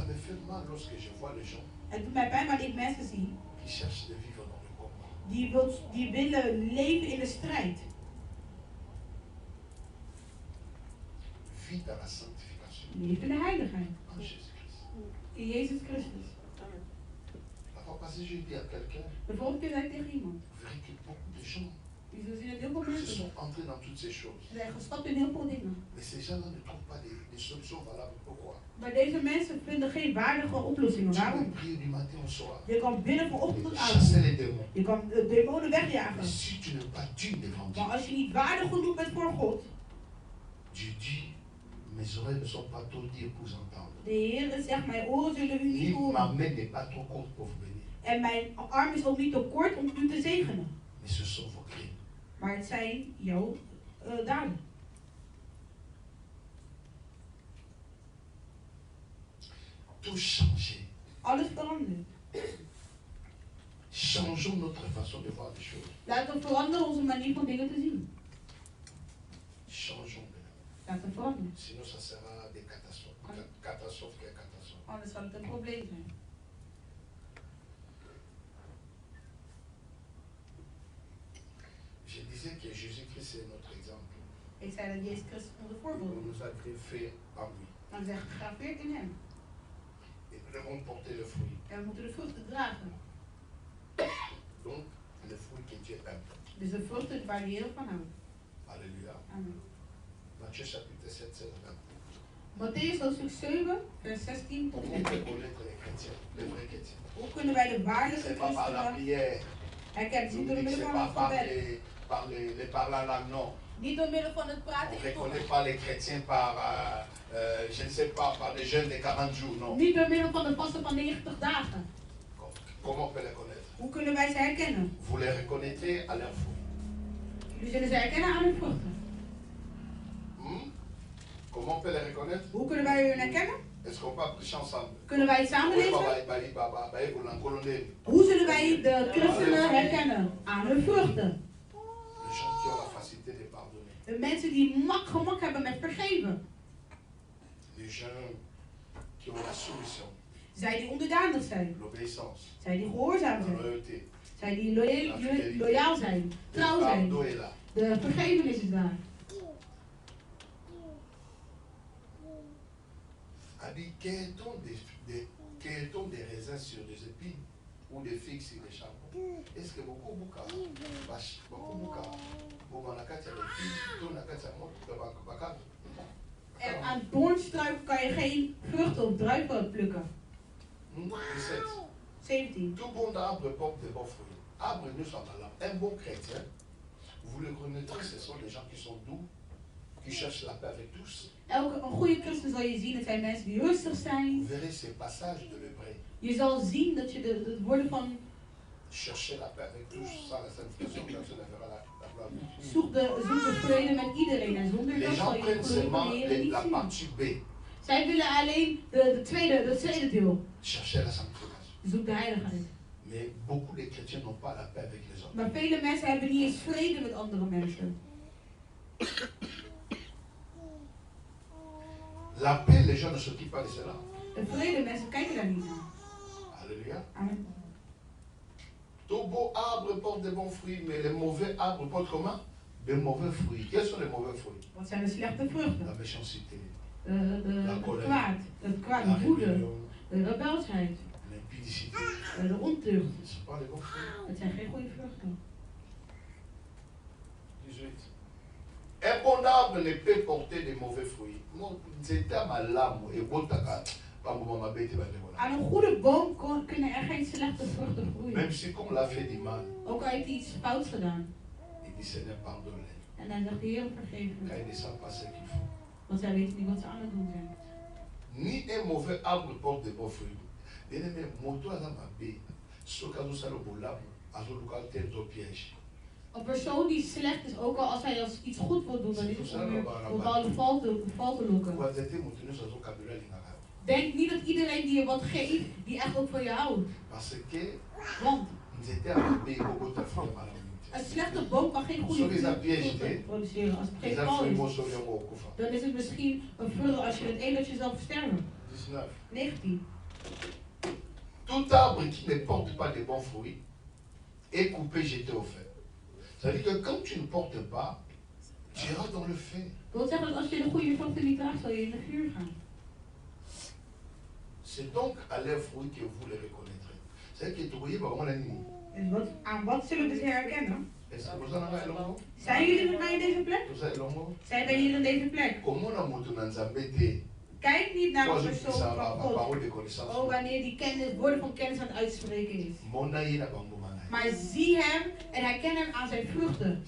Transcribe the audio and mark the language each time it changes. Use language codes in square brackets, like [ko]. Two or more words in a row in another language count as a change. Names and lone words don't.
[nl] Het doet mij pijn wanneer ik mensen zie die willen leven in de strijd. Leef in de heiligheid. In Jezus Christus. De volgende keer zei ik tegen iemand. [fr] Ils sont entrés dans toutes ces choses. Mais ces gens-là ne trouvent pas des solutions valables. Pourquoi? [nl] Maar deze mensen vinden geen waardige oplossingen. Waarom? Je kan bidden voor ochtend tot avond. Je kan de demonen wegjagen. Maar als je niet waardig genoeg bent voor God. [fr] Mes oreilles ne sont pas trop dures pour entendre. [nl] De Heer zegt, mijn oren zullen u niet horen. [fr] Ma main n'est pas trop courte pour vous bénir. [nl] En mijn arm is ook niet te kort om u te zegenen. [fr] Mais ce sont vos crimes. [nl] Maar het zijn jouw daden. [fr] Tout changer. [nl] Alles verandert. [fr] Changeons notre façon de voir les choses. [nl] Laten we veranderen onze manier van dingen te zien. [fr] Changeons. [nl] Laten we veranderen. [fr] Sinon, ça sera des catastrophes. Catastrophe qui est catastrophe. [nl] Anders zal het een probleem zijn. [fr] Je disais que Jésus-Christ est notre exemple. [nl] Ik zei dat Jezus Christus onze voorbeeld is. [fr] On nous a greffé en lui. [nl] Dan zegt gegraveerd in hem. [fr] Et nous devons porter le fruit. [nl] En we moeten de vruchten dragen. [fr] Donc, le fruit que Dieu aime. [nl] Dus de vruchten waar de Heer van houdt. [fr] Alléluia. Amen. Matthieu chapitre 7, 16. [nl] Matthäus hoofdstuk 7, vers 16 tot 20. Hoe kunnen wij de waardige christenen herkennen? Niet door middel van het gebed. Niet door middel van het praten. [fr] On ne reconnaît pas les chrétiens par, je ne sais pas, par des jeûnes de 40 jours, non. [nl] Niet door middel van de vasten van 90 dagen. [fr] Comment on peut les connaître? [nl] Hoe kunnen wij ze herkennen? [fr] Vous les reconnaîtrez à leurs fruits. [nl] Jullie zullen ze herkennen aan hun vruchten. [fr] Comment on peut les reconnaître? [nl] Hoe kunnen wij hun herkennen? [fr] Est-ce qu'on peut prêcher ensemble? [nl] Kunnen wij het samen lezen? Hoe zullen wij de christenen herkennen? Aan hun vruchten. De mensen die gemak hebben met vergeven. Zij die onderdanig zijn. Zij die gehoorzaam zijn. Zij die loyaal zijn. Trouw zijn. De vergevenis is daar. [fr] A dit, cueille-t-on des raisins sur des épines ou des figues sur des charbons? Est-ce que beaucoup [nl] en aan doornstruiken kan je geen vruchten of druiven plukken. 17. [fr] Tout bon arbre porte de bons fruits. Arbre ne soit malade. Un bon chrétien, vous le connaîtrez, ce sont des gens qui sont doux, qui cherchent la paix avec tous. [nl] Een goede christen zal je zien, het zijn mensen die rustig zijn. Je zal zien dat je de woorden van zoek de vrede met iedereen en zonder dat zal je de Heer niet zien. Zij willen alleen het tweede deel. Zoek de heiligheid. Maar vele mensen hebben niet eens vrede met andere mensen. [fr] La paix, les gens ne s'occupent pas de cela. [nl] De vrede, mensen kijken daar niet naar. [fr] Alléluia. Amen. Tout beau arbre porte de bons fruits, mais les mauvais arbres portent comment? De mauvais fruits. Quels sont les mauvais fruits? [nl] Wat zijn de slechte vruchten? [fr] La méchanceté. [nl] Het kwaad, de woede, de rebelsheid, [fr] l'impudicité. [nl] De ontucht. [fr] Ce sont pas les bons fruits. [nl] Het zijn geen goede vruchten. 18. [fr] Un bon arbre ne peut porter de mauvais fruits. [nl] Aan een goede boom kunnen er geen slechte vruchten groeien. [fr] Même si comme l'a fait du mal. [nl] Ook al heeft hij iets fouts gedaan. [fr] Il dit Seigneur pardonne. [nl] En dan zegt de Heer vergeef me. [fr] Car ils ne savent pas ce qu'ils font. [nl] Want zij weten niet wat ze aan het doen zijn. [fr] Ni un mauvais arbre porte de bons fruits. Bien aimé, moto à la mabé. Ce cas où ça le boulab, à ce local tel piège. [nl] Een persoon die slecht is, ook al als hij als iets goed wil doen, dan is het om weer bepaalde val te lokken. Denk niet dat iedereen die je wat geeft, die echt ook van je houdt. Want een slechte boom kan geen goede vruchten produceren. Als het geen val is, dan is het misschien een vrucht als je het eet dat je zal versterven. 19. [fr] Tout arbre qui ne porte pas de bons fruits est coupé, jeté au feu. Ça veut dire que quand tu ne portes pas, tu iras dans le feu. [nl] Dat wil zeggen dat als je de goede vruchten niet draagt, zal je in het vuur gaan. [fr] C'est donc à leurs fruits que vous les reconnaîtrez. C'est que tu voyez pas comment [nl] En aan wat zullen we ze herkennen? Zijn jullie met mij in deze plek? Zijn wij hier in deze plek? Kijk niet naar een persoon van God. Oh, wanneer die woorden van kennis aan het uitspreken is. Maar zie hem en herken hem aan zijn vruchten.